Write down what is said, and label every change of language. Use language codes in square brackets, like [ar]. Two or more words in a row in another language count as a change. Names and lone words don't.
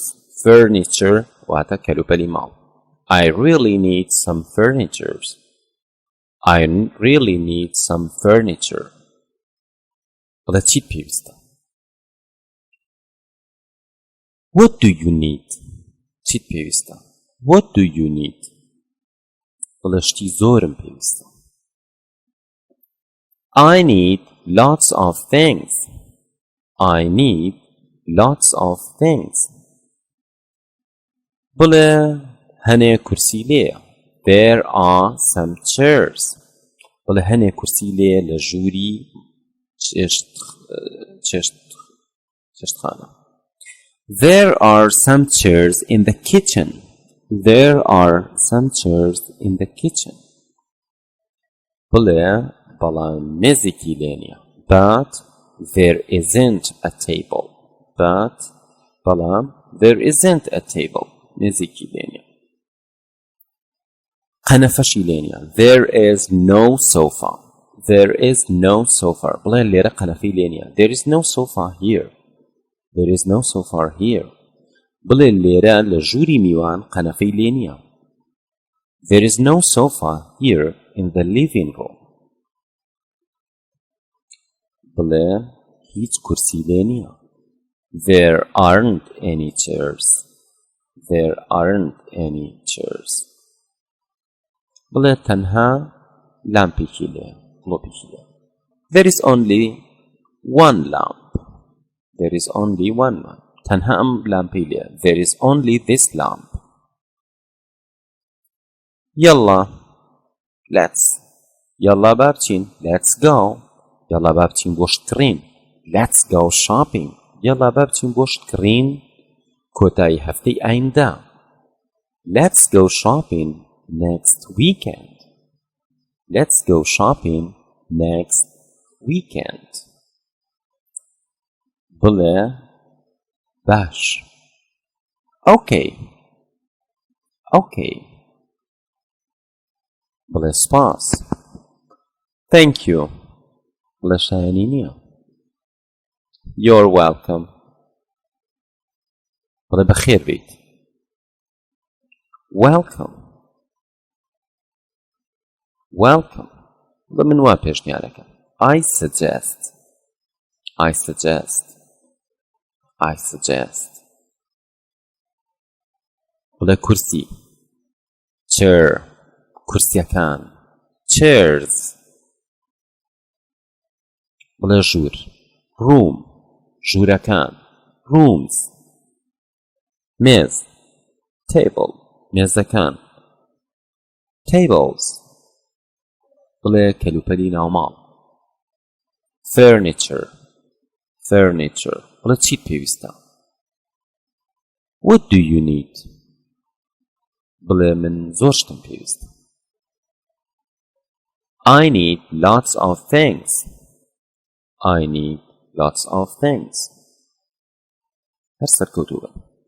[ckb] Furniture واتە کەلوپەلی ماڵ. [en] I really need some furnitures. I really need some furniture. [ckb] بڵێ چیت پێویستە؟ [en] What do you need? [ckb] چیت پێویستە؟ [en] What do you need? [ckb] بڵێ شتی زۆرم پێویستە. [en] I need lots of things. I need lots of things. [ckb] بڵێ هەنێ کورسی لێیە. [en] There are some chairs. [ckb] بڵێ هەنێ کورسی لێیە لە ژووری چێشتخانە. [en] There are some chairs in the kitchen. There are some chairs in the kitchen. [ckb] بڵێ بەڵام مێزێکی لێ نییە. [en] But there isn't a table. But بەڵام there isn't a table. [ckb] مێزێکی لێ نییە. قەنەفەشی لێ نییە. [en] There is no sofa. There is no sofa. [ckb] بڵێ لێرە قەنەفەی لێ نییە. [en] There is no sofa here. There is no sofa here. [ckb] بڵێ لێرە لە ژووری میوان قەنەفەی لێ نییە. [en] There is no sofa here in the living room. [ckb] بڵێ هیچ کورسی لێ نییە. [en] There aren't any chairs. There aren't any chairs. [ckb] بڵێ تەنها لامپێکی لێ. گڵۆپێکی لێ. [en] There is only one lamp. There is only one lamp. [ckb] تەنها ئەم لامپەی لێ. [en] There is only this lamp. يلا let's. [ckb] يلا با بچین. [en] Let's go. [ckb] يلا با بچین بۆ شتکڕین. [en] Let's go shopping. [ckb] يلا با بچین بۆ شتکڕین کۆتایی هەفتەی ئایندا. [en] Let's go shopping next weekend. Let's go shopping next weekend. [ckb] بڵێ باش. [en] Okay. Okay. [ckb] بڵێ سپاس. [en] Thank you. [ckb] بڵێ شایەنی نییە. [en] You're welcome. [ckb] بڵێ بەخێر بیت. [en] Welcome. Welcome. [ckb] بڵێ من وا پێشنیارەکەم. [en] I suggest. I suggest. I suggest. [ckb] بڵێ کورسی. [en] Chair. کورسیەکان. [ckb] Chairs. بڵێ ژوور. [en] Room. ژوورەکان. Rooms. [ckb] مێز. Table. مێزەکان. Tables. بڵێ کەلوپەلی ناوماڵ. [en] Furniture. Furniture. [ckb] بڵێ چیت پێویستە؟ [en] What do you need? [ckb] بڵێ من زۆر شتم پێویستە. [en] I need lots of things. I need lots of things. [ckb] هەر سەرکەوتوو بە.